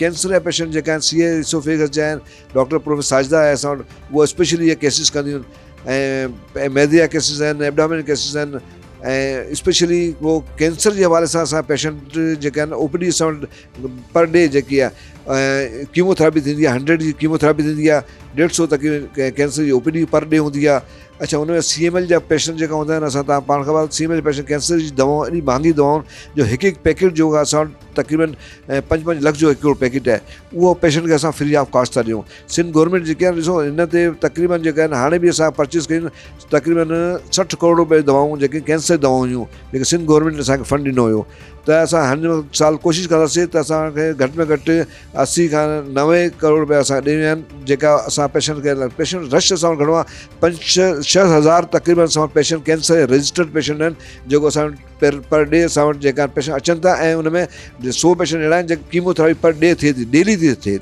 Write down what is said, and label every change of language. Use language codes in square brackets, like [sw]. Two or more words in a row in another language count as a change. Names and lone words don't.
[sd] कैंसर जा पेशेंट जेका आहिनि, [en] CA esophagus [sd] जा आहिनि, डॉक्टर प्रोफेसर साजिदा आहे असां वटि, उहा स्पेशली इहे केसिस कंदियूं आहिनि। ऐं मैदे जा केसिस आहिनि, [en] abdomen cases [sd] आहिनि, ऐं स्पेशली उहो कैंसर जे हवाले सां असां पेशेंट जेके आहिनि ओपीडी असां वटि [en] per day [sd] जेकी आहे कीमोथेरेपी थींदी आहे, 100 जी कीमोथेरेपी थींदी आहे, 150 तक कैंसर जी ओपीडी [en] per day [sd] हूंदी आहे। अच्छा, हुन में CML जा पेशेंट जेका हूंदा आहिनि, असां तव्हां पाण ख़बर [en] CML patient [sd] कैंसर जी दवाऊं एॾी महांगी दवाऊं जो हिकु पैकेट जो असां वटि तक़रीबन 5-5 लख जो हिकिड़ो पैकेट आहे, उहो पेशेंट खे असां [en] free of cost [sd] था ॾियूं। सिंध गवर्नमेंट जेके आहिनि ॾिसो हिन ते तक़रीबन जेका आहिनि हाणे बि असां परचेस कयूं तक़रीबन 60 करोड़ रुपए दवाऊं, जेके कैंसर दवाऊं हुयूं, जेके सिंध गवर्नमेंट असांखे फंड ॾिनो हुयो। त असां हिन साल कोशिशि कंदासीं त असांखे घटि में घटि 80 खां 90 करोड़ रुपया असां ॾिना आहिनि, जेका असां पेशेंट खे पेशेंट रश असां वटि घणो आहे, 5-6 हज़ार तक़रीबन असां वटि पेशेंट [en] cancer registered patient [sd] आहिनि, जेको असां वटि [en] per day [sd] असां वटि जेका पेशेंट अचनि था, ऐं उन में 100 पेशेंट अहिड़ा आहिनि जेके कीमोथेरेपी [en] per day [sd] थिए थी, डेली थी थिए।